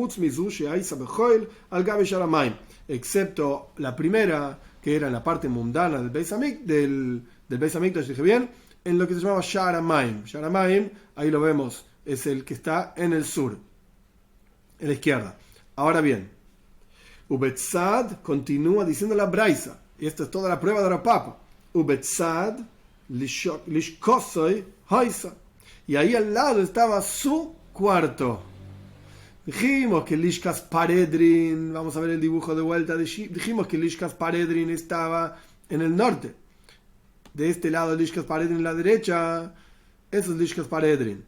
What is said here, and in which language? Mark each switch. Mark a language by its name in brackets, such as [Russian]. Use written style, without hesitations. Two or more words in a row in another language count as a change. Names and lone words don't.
[Spanish] Excepto la primera, que era en la parte mundana del Beis Hamikdash, dije bien, en lo que se llamaba Sha'ar HaMayim. Sha'ar HaMayim, ahí lo vemos, es el que está en el sur, en la izquierda. Ahora bien, Ubetzad continúa diciendo la braisa, y esto es toda la prueba de Rav Papa. [Hebrew] Ubetzad lishkosoy haisa. [Spanish] Y ahí al lado estaba su cuarto. Dijimos que Lishkas Paredrin, vamos a ver el dibujo de vuelta, dijimos que Lishkas Paredrin estaba en el norte. De este lado Lishkas Paredrin en la derecha, eso es Lishkas Paredrin.